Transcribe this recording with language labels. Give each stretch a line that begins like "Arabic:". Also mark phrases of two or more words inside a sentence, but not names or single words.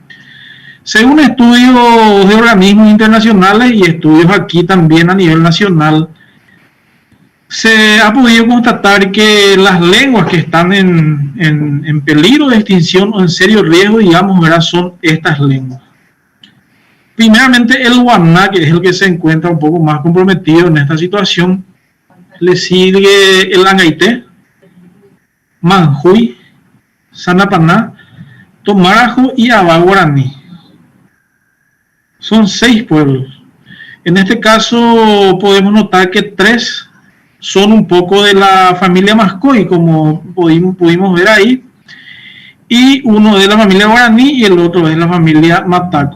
Spanish: Según estudios de organismos internacionales y estudios aquí también a nivel nacional, se ha podido constatar que las lenguas que están en peligro de extinción o en serio riesgo, digamos, ¿verdad?, son estas lenguas. Primeramente el guaná, que es el que se encuentra un poco más comprometido en esta situación. Le sigue el angaité, manjuy, sanapaná, tomarajo y abá guaraní. Son 6 pueblos. En este caso podemos notar que 3 son un poco de la familia mascoy, como pudimos ver ahí, y uno de la familia guaraní y el otro de la familia mataco.